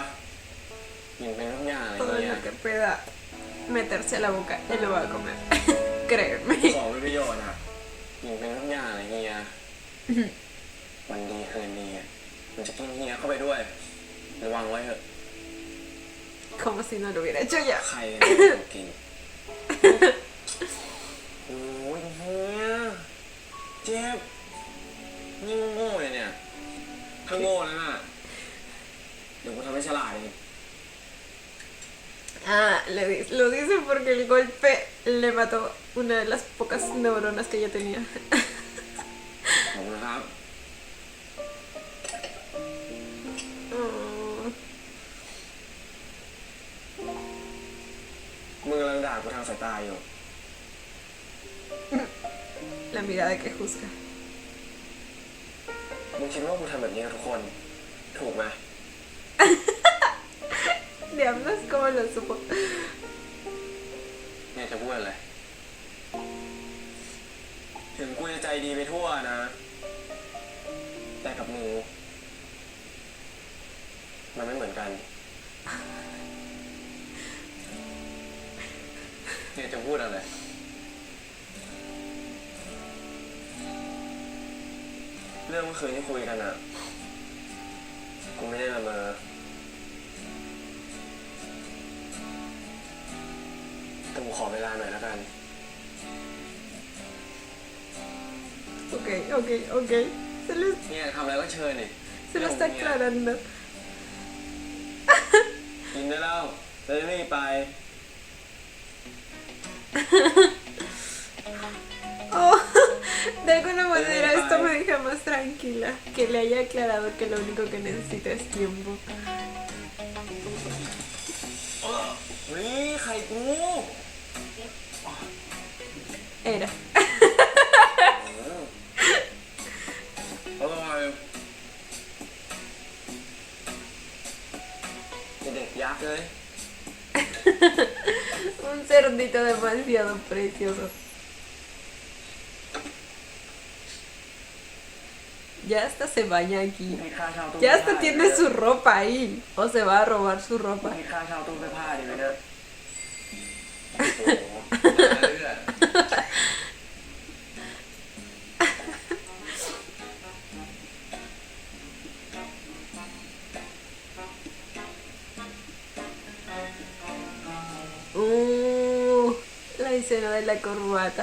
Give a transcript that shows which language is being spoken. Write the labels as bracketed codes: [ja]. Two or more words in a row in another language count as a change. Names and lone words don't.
[th] กินเป็นทุกอย่างอะไร [es] Todo [th] เงี้ย [es] lo que pueda meterse a la boca, él lo va a comer. Créeme. [th] ของเป็นประโยชน์อ่ะ กินเป็นทุกอย่างอะไรเงี้ยวันดีคืนดีอะมันจะกินเฮียเข้าไปด้วยระวังไว้เถอะ [es] Como si no lo hubiera hecho ya. [th] ใครเนี่ยกินโอ้ยเฮียเจ็บนี่มึงโง่เลยเนี่ย ถ้าโง่แล้วน่ะ เดี๋ยวกูทำให้ฉลาดเอง [es] Ah, lo dice porque el golpe le mató una de las pocas neuronas que ella tenía. [th] ขอบคุณนะครับ Oh, มึงกำลังด่ากูทางสายตาอยู่ [es] la mirada que juzga. [th] มึงคิดว่ากูทำแบบนี้กับทุกคน ถูกไหม [es] Diablos, ¿cómo lo supo? [th] เนี่ยจะพูดอะไร ถึงกูจะใจดีไปทั่วนะ แต่กับมึงมันไม่เหมือนกัน เนี่ยจะพูดอะไร เรื่องเมื่อคืนที่คุยกันอะกูไม่ได้ละเมอ แต่กูขอเวลาหน่อยแล้วกัน [en] Ok, ok, ok. [th] เนี่ยทำอะไรก็เชิญนี่ [es] Se lo está aclarando. [th] กินได้แล้วจะได้ไม่ไป [es] Oh, de alguna manera esto me deja más tranquila. Que le haya aclarado que lo único que necesita es tiempo. [th] เฮ้ยไข่กู [es] Era. [th] อร่อย เด็กยักษ์เลย [es] Un cerdito demasiado precioso. Ya hasta se baña aquí. [th] ให้ค่าเช่าตู้ [es] Ya hasta tiene su ropa ahí. O se va a robar su ropa. [th] ให้ค่าเช่าตู้เสื้อผ้าดีไหมเนี่ย เรื่อย [es] La escena de la corbata.